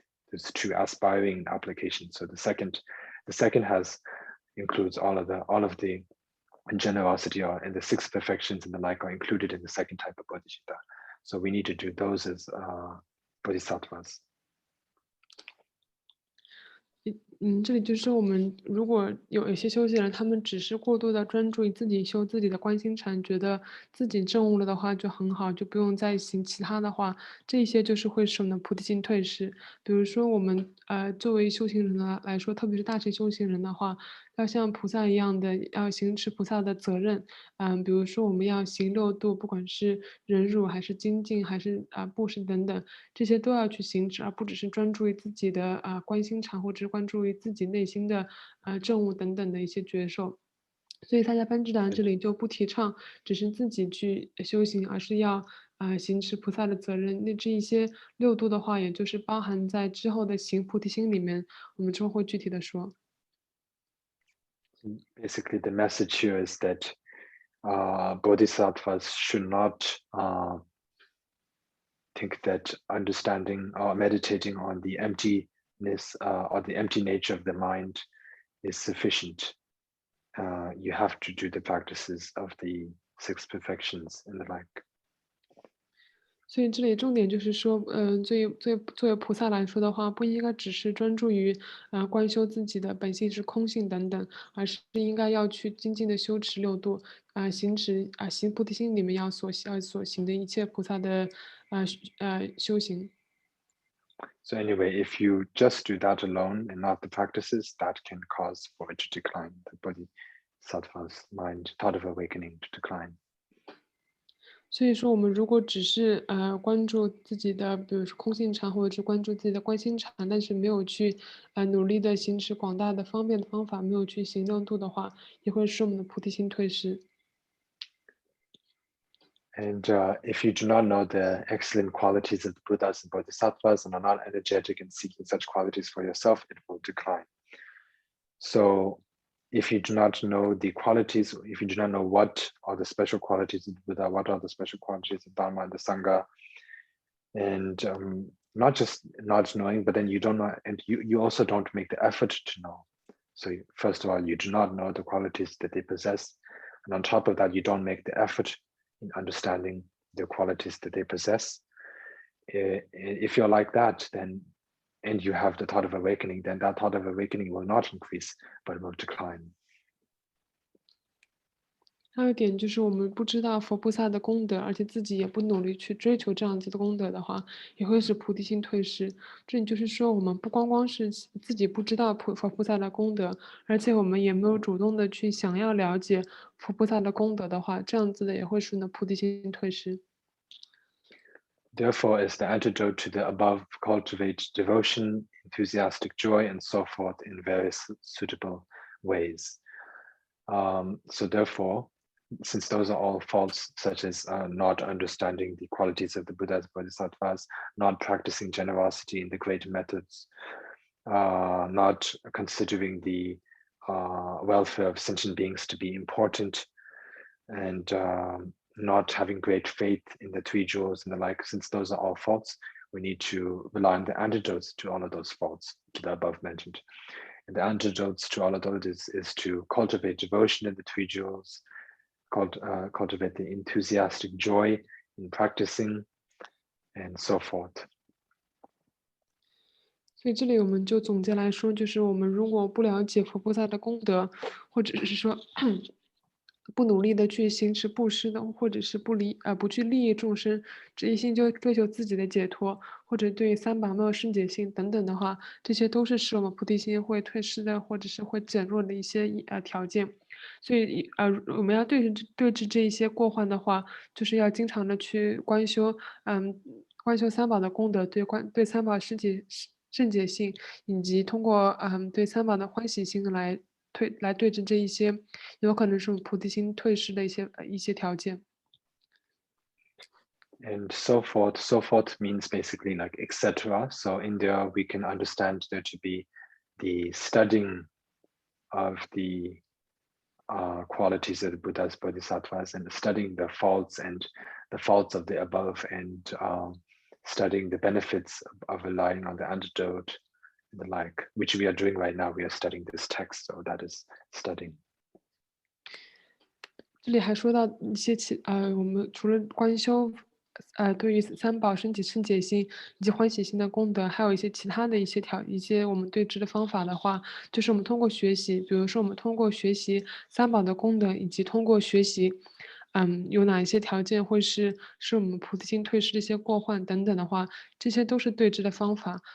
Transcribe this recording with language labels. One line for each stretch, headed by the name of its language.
English: There's 2 aspiring applications. So the second includes all of the generosity and the 6 perfections and the like are included in the second type of bodhicitta. So we need to do those as bodhisattvas.
Chinese: 这里就是我们如果有一些修行人，他们只是过度的专注于自己修自己的观心禅，觉得自己证悟了的话就很好，就不用再行其他的话，这些就是会使我们的菩提心退失。比如说我们作为修行人来说，特别是大乘修行人的话，要像菩萨一样的要行持菩萨的责任。比如说我们要行6度，不管是忍辱还是精进还是布施等等，这些都要去行持，而不只是专注于自己的观心禅，或者是关注于自己内心的证悟等等的一些觉受。所以大家班智达这里就不提倡只是自己去修行，而是要行持菩萨的责任。那这一些6度的话，也就是包含在之后的行菩提心里面，我们之后会具体的说。
English: Basically, the message here is that bodhisattvas should not think that understanding or meditating on the emptiness or the empty nature of the mind is sufficient. You have to do the practices of the six perfections and the like.
Chinese: 所以这里重点就是说，作为菩萨来说的话，不应该只是专注于观修自己的本性是空性等等，而是应该要去精进的修持六度，行菩提心里面要所行的一切菩萨的修行。
English: So anyway, if you just do that alone and not the practices, that can cause for it to decline, the Bodhisattva's mind, thought of awakening to decline.
Chinese: 所以说，我们如果只是关注自己的，比如说空性禅，或者是关注自己的观心禅，但是没有去努力的行持广大的方便的方法，没有去行六度的话，也会使我们的菩提心退失。
English: And if you do not know the excellent qualities of the Buddhas and Bodhisattvas and are not energetic in seeking such qualities for yourself, it will decline. So if you do not know the qualities, if you do not know what are the special qualities of the Buddha, what are the special qualities of Dharma and the Sangha, and not just not knowing, but then you don't know, and you also don't make the effort to know. So first of all, you do not know the qualities that they possess. And on top of that, you don't make the effort in understanding the qualities that they possess. If you're like that, then, and you have the thought of awakening, then that thought of awakening will not increase, but will decline.
Chinese: 还有一点就是，我们不知道佛菩萨的功德，而且自己也不努力去追求这样子的功德的话，也会使菩提心退失。这里就是说，我们不光光是自己不知道佛菩萨的功德，而且我们也没有主动的去想要了解佛菩萨的功德的话，这样子的也会使呢菩提心退失。
English: Therefore, as the antidote to the above, cultivate devotion, enthusiastic joy, and so forth in various suitable ways. So therefore, since those are all faults, such as not understanding the qualities of the Buddhas, Bodhisattvas, not practicing generosity in the great methods, not considering the welfare of sentient beings to be important, and not having great faith in the three jewels and the like, since those are all faults, we need to rely on the antidotes to all of those faults, to the above mentioned. And the antidotes to all of those is to cultivate devotion in the three jewels, cultivate the enthusiastic joy in practicing, and so forth.
Chinese: 所以这里我们就总结来说，就是我们如果不了解佛菩萨的功德，或者是说不努力的去行持布施的，或者是不去利益众生，只一心就追求自己的解脱，或者对三宝没有圣解性等等的话，这些都是使我们菩提心会退失的，或者是会减弱的一些条件。所以我们要对治这一些过患的话，就是要经常的去观修，观修三宝的功德，对三宝圣解性，以及通过对三宝的欢喜心来对治这一些有可能是我们菩提心退失的一些条件。
English: And so forth. So forth means basically like etc. So in there we can understand there to be the studying of the qualities of the Buddhas, Bodhisattvas, and studying the faults of the above, and studying the benefits of relying on the antidote and the like, which we are doing right now. We are studying this text, so that is studying.
Chinese: 这里还说到一些我们除了观修，对于三宝升起圣解心以及欢喜心的功德，还有一些其他的一些我们对治的方法的话，就是我们通过学习，比如说我们通过学习三宝的功德，以及通过学习，有哪一些条件会使我们菩提心退失的一些过患等等的话，这些都是对治的方法。